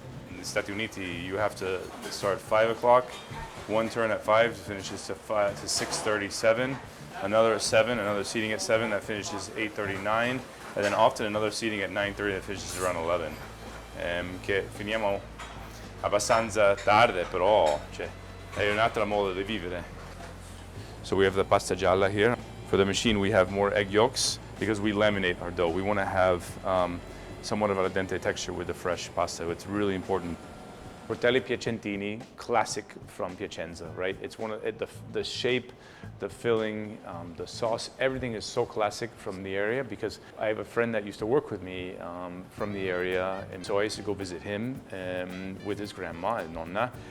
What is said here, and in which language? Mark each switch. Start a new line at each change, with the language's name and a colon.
English: In the Stati Uniti, you have to start at 5 o'clock, 1 turn at 5, finishes to 6:37, another at 7, another seating at 7, that finishes 8:39, and then often another seating at 9:30 that finishes around 11.
Italian: Che finiamo abbastanza tardi, però è un'altra modo di vivere.
English: So we have the pasta gialla here. For the machine, we have more egg yolks because we laminate our dough. We want to have somewhat of an al dente texture with the fresh pasta. It's really important. Tortelli piacentini, classic from Piacenza, right? It's one of the shape, the filling, the sauce, everything is so classic from the area, because I have a friend that used to work with me from the area, and so I used to go visit him with his grandma and nonna.